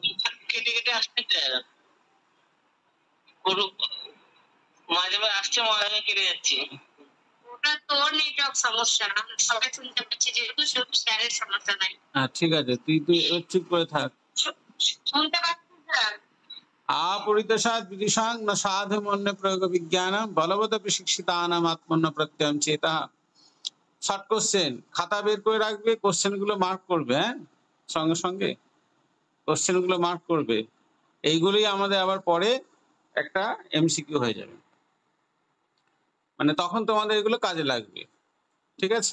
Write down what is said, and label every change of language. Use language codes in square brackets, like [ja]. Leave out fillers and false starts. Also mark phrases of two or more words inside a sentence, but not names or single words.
[bn] কেটে কেটে আসতে মাঝে মাঝে আসছে, মাঝে মাঝে কেটে যাচ্ছে। ওটা তোর নেটওয়ার্ক সমস্যা, সবাই শুনতে পাচ্ছি, যেহেতু স্যারের সমস্যা নাই। হ্যাঁ ঠিক আছে, তুই চুপ করে থাক। শুনতে পাচ্ছি স্যার। [sa] अपरितोषात् विदुषां न साधु मन्ये प्रयोग विज्ञानम बलवदपि शिक्षितानाम आत्मन्न प्रत्ययम चेतः। [en] short question, [bn] খাতা বের করে রাখবে, কোশ্চেন গুলো মার্ক করবে। হ্যাঁ, সঙ্গে সঙ্গে কোশ্চেন গুলো মার্ক করবে। এইগুলোই আমাদের আবার পরে একটা এমসিকিউ হয়ে যাবে, মানে তখন তোমাদের এগুলো কাজে লাগবে, ঠিক আছে?